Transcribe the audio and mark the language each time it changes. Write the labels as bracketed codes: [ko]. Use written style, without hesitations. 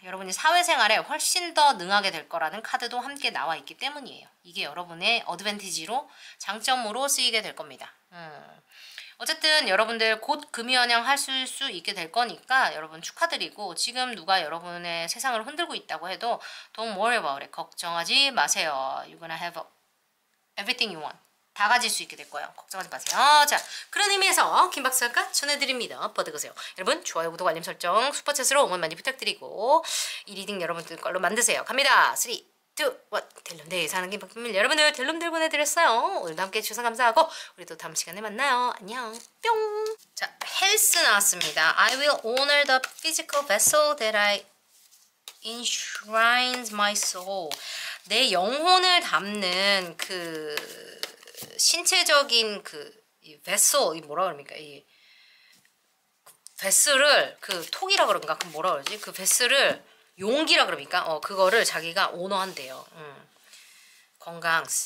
[ko] 여러분이 사회생활에 훨씬 더 능하게 될 거라는 카드도 함께 나와 있기 때문이에요. 이게 여러분의 어드밴티지로 장점으로 쓰이게 될 겁니다. 어쨌든 여러분들 곧 금이환영 하실 수 있게 될 거니까 여러분 축하드리고 지금 누가 여러분의 세상을 흔들고 있다고 해도 [en] don't worry about it. [ko] 걱정하지 마세요. [en] You're gonna have everything you want. [ko] 다 가질 수 있게 될 거예요. 걱정하지 마세요. 자, 그런 의미에서 김박사가 전해드립니다. 버드그세요. 여러분 좋아요, 구독, 알림 설정, 슈퍼챗으로 응원 많이 부탁드리고 이 리딩 여러분들 걸로 만드세요. 갑니다. 3, 2, 1 델룸데이 사는 김박사님 여러분들 델룸들 보내드렸어요. 오늘도 함께 해주셔서 감사하고 우리 또 다음 시간에 만나요. 안녕. 뿅. 자, 헬스 나왔습니다. [en] I will honor the physical vessel that I enshrines my soul. [ko] 내 영혼을 담는 그 신체적인 이 vessel, 이 뭐라 그럽니까? 이 베스를 그 톡이라 그런가? 그 뭐라 그러지? 그 베스를 용기라 그럽니까? 그거를 자기가 오너한대요. 건강.